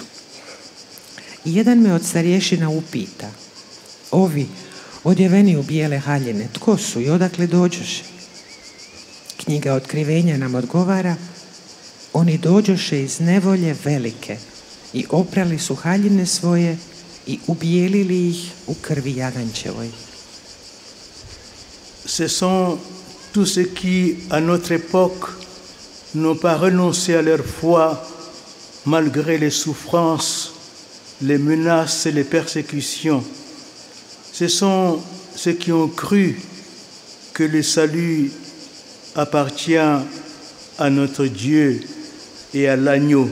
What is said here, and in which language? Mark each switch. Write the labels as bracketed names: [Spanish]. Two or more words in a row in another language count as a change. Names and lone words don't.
[Croatian] I jedan me od starješina upita: ovi odjeveni u bijele haljine, tko su i odakle dođoše? Knjiga Otkrivenja nam odgovara: oni dođoše iz nevolje velike i oprali su haljine svoje i ubijelili ih u krvi jaganjčevoj. [French] Ce sont tous ceux qui, à notre époque, n'ont pas renoncé à leur foi malgré les souffrances, les menaces et les persécutions. Ce sont ceux qui ont cru que le salut appartient à notre Dieu et à l'agneau.